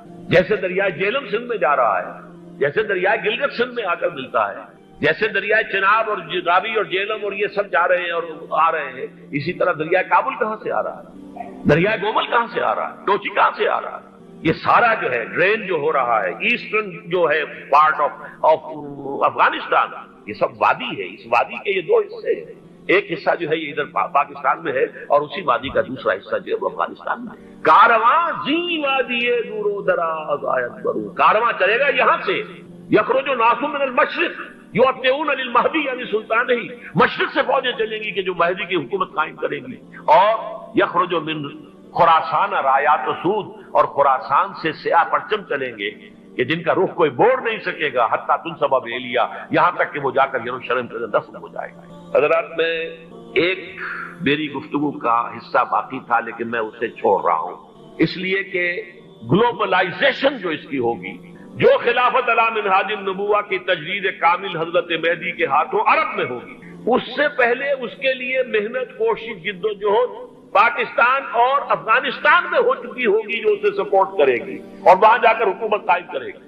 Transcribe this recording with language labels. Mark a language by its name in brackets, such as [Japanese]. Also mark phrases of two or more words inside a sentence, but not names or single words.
[Urdu] جیسے دریائے جیلم سندھ میں جا رہا ہے، جیسے دریائے گلگت سندھ میں آ کر ملتا ہے، جیسے دریائے چناب اور راوی اور جیلم اور یہ سب جا رہے ہیں اور آ رہے ہیں، اسی طرح دریائے کابل کہاں سے آ رہا ہے، دریائے گومل کہاں سے آ رہا ہے، ٹوچی کہاں سے آ رہا ہے. یہ سارا جو ہے ڈرین جو ہو رہا ہے ایسٹرن جو ہے [English] part of Afghanistan, [Urdu] یہ سب وادی ہے. اس وادی کے یہ 2 حصے ہیں. ایک حصہ جو ہے یہ ادھر پاکستان میں ہے اور اسی وادی کا دوسرا حصہ جو ہے وہ افغانستان میں. [Persian] کارواں زی وادی دور و دراز آید برو، [Urdu] کارواں چلے گا یہاں سے. [Arabic] یخرج ناس من المشرق یؤتون للمہدی [Urdu] یعنی سلطان ہی، مشرق سے فوجیں چلیں گی کہ جو مہدی کی حکومت قائم کریں گی. اور [Arabic] یخرج من خراسان رایات و سود، [Urdu] اور خراسان سے سیاہ پرچم چلیں گے کہ جن کا رخ کوئی موڑ نہیں سکے گا، [Arabic] حتیٰ تنصب بإیلیا، [Urdu] یہاں تک کہ وہ جا کر یروشلم کے اندر دفن ہو جائے گا. حضرات میں ایک میری گفتگو کا حصہ باقی تھا لیکن میں اسے چھوڑ رہا ہوں، اس لیے کہ گلوبلائزیشن جو اس کی ہوگی، جو خلافت [Arabic] علی منہاج النبوہ [Urdu] کی تجدید کامل حضرت مہدی کے ہاتھوں عرب میں ہوگی، اس سے پہلے اس کے لیے محنت، کوشش، جد و جہد پاکستان اور افغانستان میں ہو چکی ہوگی جو اسے سپورٹ کرے گی اور وہاں جا کر حکومت قائم کرے گی.